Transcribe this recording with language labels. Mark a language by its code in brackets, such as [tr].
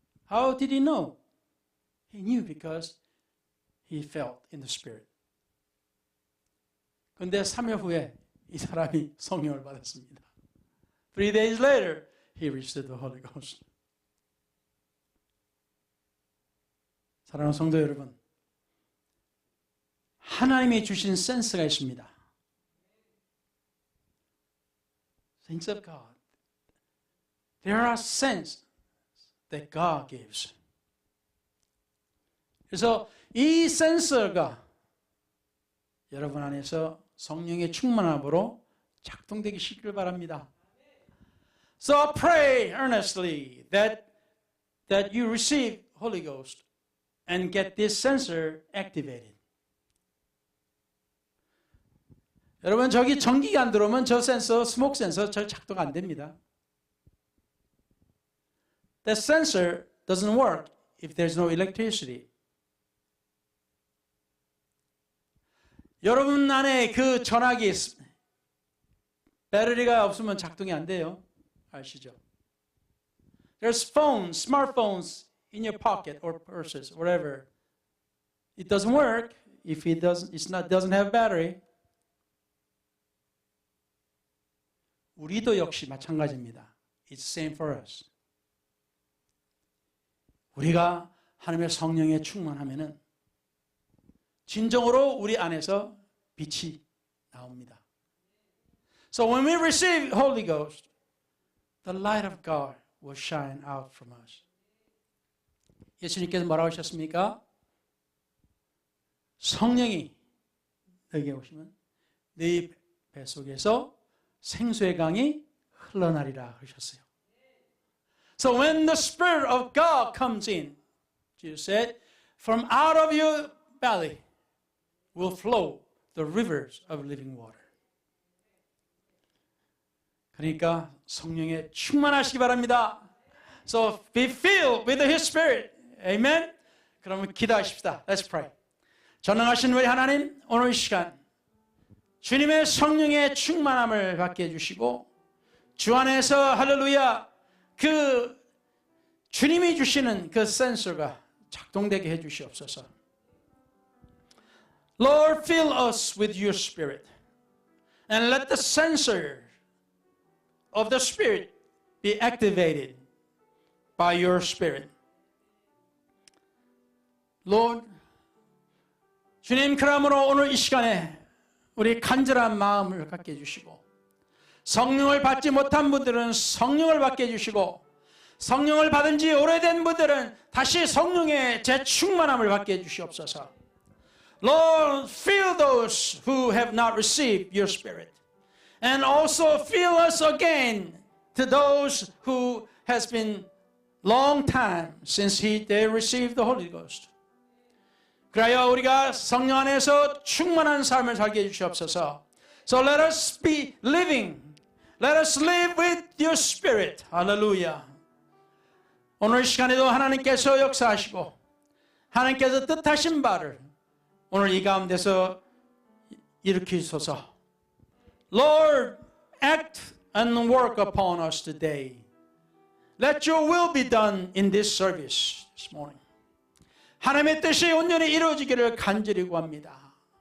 [en] How did he know? He knew because he felt in the Spirit. [ko] 그런데 3일 후에 이 사람이 성령을 받았습니다. [en] 3 days later, he received the Holy Ghost. [ko] 사랑하는 성도 여러분, 하나님이 주신 센스가 있습니다. [en] Things of God. There are sense that God gives. [ko] 그래서 이 센서가 여러분 안에서 성령의 충만함으로 작동되기 시키길 바랍니다. [en] So pray earnestly that you receive Holy Ghost and get this sensor activated. [ko] 여러분 저기 전기가 안 들어오면 저 센서, 스모크 센서 저 작동 안 됩니다. [en] That sensor doesn't work if there's no electricity. [ko] 여러분 안에 그 전화기 배터리가 없으면 작동이 안 돼요. 아시죠? [en] There's phones, smartphones in your pocket or purses, whatever. It doesn't work if it doesn't have battery. [ko] 우리도 역시 마찬가지입니다. [en] It's the same for us. [ko] 우리가 하나님의 성령에 충만하면은 진정으로 우리 안에서 빛이 나옵니다. [en] So when we receive Holy Ghost, the light of God will shine out from us. [ko] 예수님께서 뭐라고 하셨습니까? 성령이 너에게 오시면 네 뱃속에서 생수의 강이 흘러나리라 하셨어요. [en] So when the Spirit of God comes in, Jesus said, from out of your belly will flow the rivers of living water. [ko] 그러니까 성령에 충만하시기 바랍니다. [en] So be filled with His Spirit. Amen? [ko] 그러면 기도하십시다. [en] Let's pray. [ko] 전능하신 우리 하나님, 오늘 이 시간 주님의 성령의 충만함을 받게 해주시고 주 안에서 할렐루야 그 주님이 주시는 그 센서가 작동되게 해주시옵소서. [en] Lord, fill us with your Spirit and let the sensor of the Spirit be activated by your Spirit. [ko] Lord, 주님 그러므로 오늘 이 시간에 우리 간절한 마음을 갖게 해주시고 성령을 받지 못한 분들은 성령을 받게 해주시고 성령을 받은 지 오래된 분들은 다시 성령의 재충만함을 받게 해주시옵소서. [en] Lord, fill those who have not received your Spirit and also fill us again to those who has been long time since they received the Holy Ghost. [ko] 그래야 우리가 성령 안에서 충만한 삶을 살게 해주시옵소서. [en] So let us be living. Let us live with your Spirit. [ko] 할렐루야. 오늘 시간에도 하나님께서 역사하시고 하나님께서 뜻하신 바를 오늘 이 가운데서 일으키소서. [en] Lord, act and work upon us today. Let your will be done in this service this morning. [ko] 하나님의 뜻이 온전히 이루어지기를 간절히 구합니다.